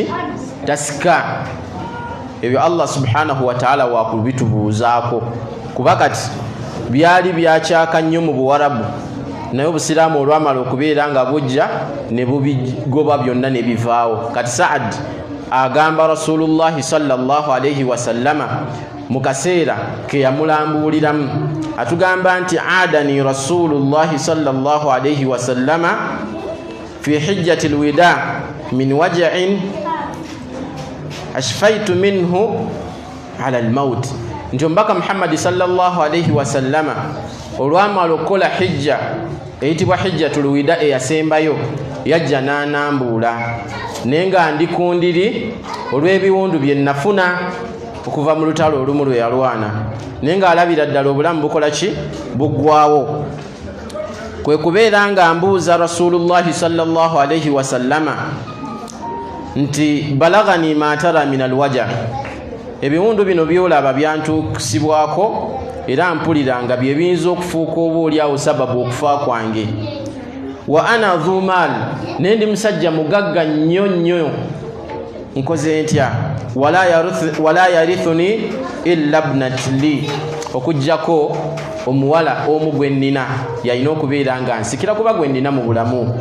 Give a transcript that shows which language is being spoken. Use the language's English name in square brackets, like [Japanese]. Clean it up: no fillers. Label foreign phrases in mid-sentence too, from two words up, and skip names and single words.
[Ganda] Tasika. Ebyo [Arabic] الله سبحانه وتعالى [Ganda] wakubitubuuzaako, kuba kati byali byakyaka nnyo mu Buwarabu, naye Obusiraamu olwamala okubeera nga bujja ne bubigoba byonna ne bivaawo. Kati Saad agamba [Arabic] رسول الله صلى الله عليه وسلم [Ganda] mu kaseera ke yamulambuuliramu, atugamba nti [Arabic] عادني رسول الله صلى الله عليه وسلم في حجة الوداع من وجع أشفيت منه على الموت, [Ganda] nti omubaka Muhammad [Arabic] صلى الله عليه وسلم [Ganda] olwamala okukola hijja eyitibwa [Arabic] حجة الوداع [Ganda] eyasembayo, yajja n'anambuula naye nga ndi ku ndiri olw'ebiwundu bye nafuna okuva mu lutalo olumu lwe yalwana, naye ng'alabira ddala obulamu bukola ki? Buggwawo. Kwe kubeera nga mbuuza [Arabic] رسول الله صلى الله عليه وسلم [Ganda] nti [Arabic] بلغني ما ترى من الوجع, [Ganda] ebiwundu bino byolaba byantuusibwako era mpulira nga bye biyinza okufuuka oba oliawo sababu okufa kwange. [Arabic] وأنا ذو مال, [Ganda] naye ndi musajja mugagga nnyo, nkoze ntya? [Arabic] ولا يرثني إلا ابنة لي, [Ganda] okuggyako omuwala omu gwe nnina yalina okubeera nga nsikira kuba gwe nnina mu bulamu.